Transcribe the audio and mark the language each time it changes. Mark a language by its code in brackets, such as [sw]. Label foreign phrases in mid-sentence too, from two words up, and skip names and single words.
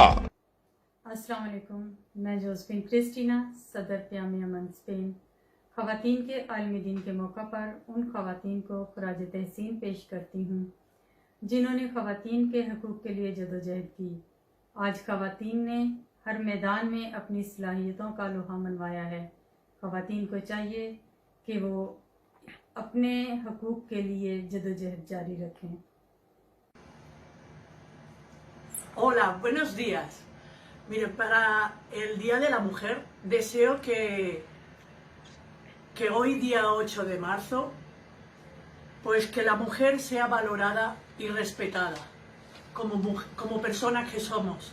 [ur] السلام علیکم، میں جوزفین کرسٹینا، صدر پیغام امن اسپین، خواتین کے عالمی دن کے موقع پر ان خواتین کو خراج تحسین پیش کرتی ہوں جنہوں نے خواتین کے حقوق کے لیے جدوجہد کی. آج خواتین نے ہر میدان میں اپنی صلاحیتوں کا لوہا منوایا ہے. خواتین کو چاہیے کہ وہ اپنے حقوق کے لیے جدوجہد جاری رکھیں. [es] Hola, buenos días. Mire, para el Día de la Mujer deseo que hoy día 8 de marzo, pues que la mujer sea valorada y respetada como persona que somos.